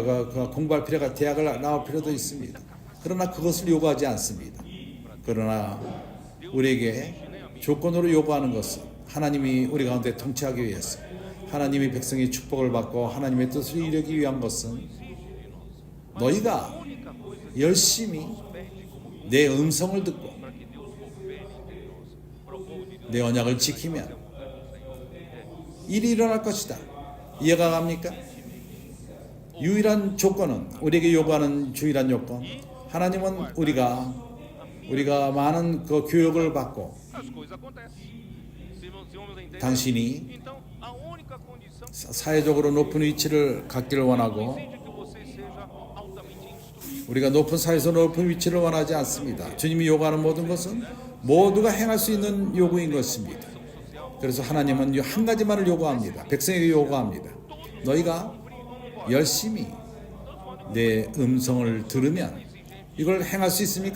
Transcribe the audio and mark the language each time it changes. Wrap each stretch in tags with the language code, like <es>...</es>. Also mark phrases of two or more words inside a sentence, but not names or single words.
<ko>공부할 필요가 대학을 나올 필요도 있습니다. 그러나 그것을 요구하지 않습니다. 그러나 우리에게 조건으로 요구하는 것은 하나님이 우리 가운데 통치하기 위해서 하나님이 백성의 축복을 받고 하나님의 뜻을 이루기 위한 것은 너희가</ko> <pt>A única coisa que</pt> <ko>열심히</ko> <pt>nos pede como</pt> <ko>내 음성을 듣고</ko> <pt>para que Deus governe entre nós, para o povo de Deus.</pt> <ko>내 언약을 지키면</ko> <pt>É a vontade do Senhor.</pt> <ko>일이 일어날 것이다. 이해가 갑니까? 유일한 조건은, 우리에게 요구하는 유일한 요건, 하나님은 우리가 많은 그 교육을 받고</ko> <pt>As coisas acontecem. Se vamos entender.</pt> <ko>당신이</ko> <pt>Então, a única condição</pt> <ko>사회적으로 높은 위치를 갖기를 원하고,</ko> <pt>exige que você seja altamente instruído.</pt> <ko>우리가 높은 사회에서 높은 위치를 원하지 않습니다. 주님이 요구하는 모든 것은 모두가 행할 수 있는 요구인 것입니다. 그래서 하나님은 한 가지만을 요구합니다. 백성에게 요구합니다. 너희가 열심히 내 음성을 들으면 이걸 행할 수 있습니까?</ko>